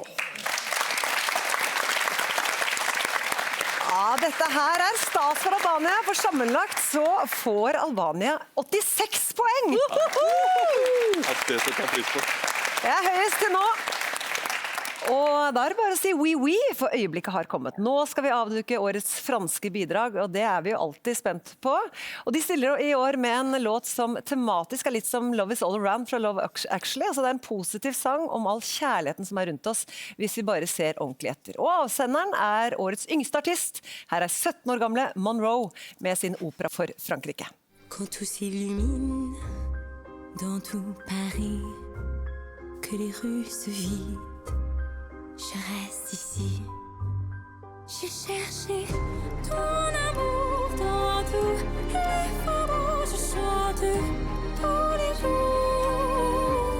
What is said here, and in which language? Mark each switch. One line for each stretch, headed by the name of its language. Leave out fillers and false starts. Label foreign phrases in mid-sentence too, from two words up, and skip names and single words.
Norwegian: Ja, dette her er stas for Albania, for sammenlagt så får Albania 86 poeng! Det setter jeg pris på. Det er høyest til nå. Og da er det bare å si
French: oui, oui,
Norwegian: for øyeblikket har kommet. Nå skal vi avduke årets franske bidrag, og det er vi jo alltid spent på. Og de stiller i år med en låt som tematisk er litt som Love is all around fra Love Actually. Altså det er en positiv sang om all kjærligheten som er rundt oss, hvis vi bare ser ordentlig etter. Og avsenderen er årets yngste artist. Her er 17 år gamle Monroe med sin opera for Frankrike.
French: Quand tout s'illumine dans tout Paris, que les rues se vident, je reste ici. J'ai cherché ton amour dans tous les faubourgs, je chante tous les jours.